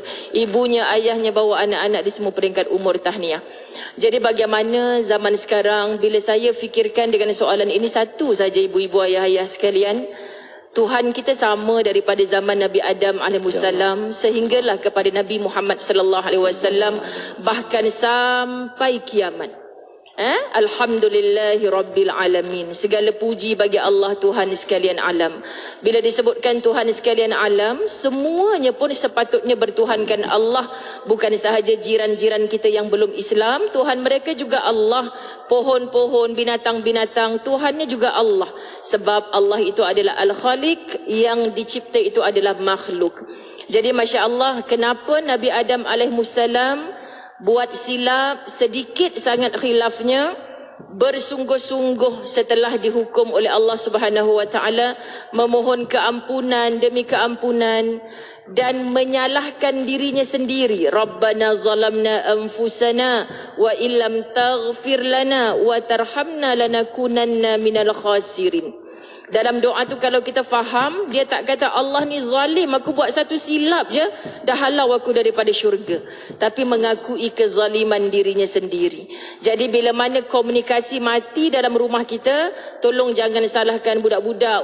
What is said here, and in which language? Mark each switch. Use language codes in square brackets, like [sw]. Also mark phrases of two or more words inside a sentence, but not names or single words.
[ms] Ibunya, ayahnya bawa anak-anak di semua peringkat umur tahniah. Jadi bagaimana zaman sekarang, bila saya fikirkan dengan soalan ini, satu saja ibu-ibu, ayah-ayah sekalian, Tuhan kita sama daripada zaman Nabi Adam alaihissalam sehinggalah kepada Nabi Muhammad [ar] صلى الله عليه وسلم, [ms] bahkan sampai kiamat. [ar] الحمد لله رب العالمين. [ms] Segala puji bagi Allah Tuhan sekalian alam. Bila disebutkan Tuhan sekalian alam, semuanya pun sepatutnya bertuhankan Allah. Bukan sahaja jiran-jiran kita yang belum Islam, Tuhan mereka juga Allah. Pohon-pohon, binatang-binatang, Tuhannya juga Allah. Sebab Allah itu adalah Al-Khaliq, yang dicipta itu adalah makhluk. Jadi [ar] ما شاء الله, [ms] kenapa Nabi Adam alaihissalam buat silap, sedikit sangat khilafnya, bersungguh-sungguh setelah dihukum oleh Allah [ar] سبحانه وتعالى, [ms] memohon keampunan demi keampunan dan menyalahkan dirinya sendiri. [ar] ربنا ظلمنا أنفسنا وإن لم تغفر لنا وترحمنا لنكونن من الخاسرين. [ms] Dalam doa tu kalau kita faham, dia tak kata Allah ni zalim, aku buat satu silap je dah halau aku daripada syurga, tapi mengakui kezaliman dirinya sendiri. Jadi bila mana komunikasi mati dalam rumah kita, tolong jangan salahkan budak-budak.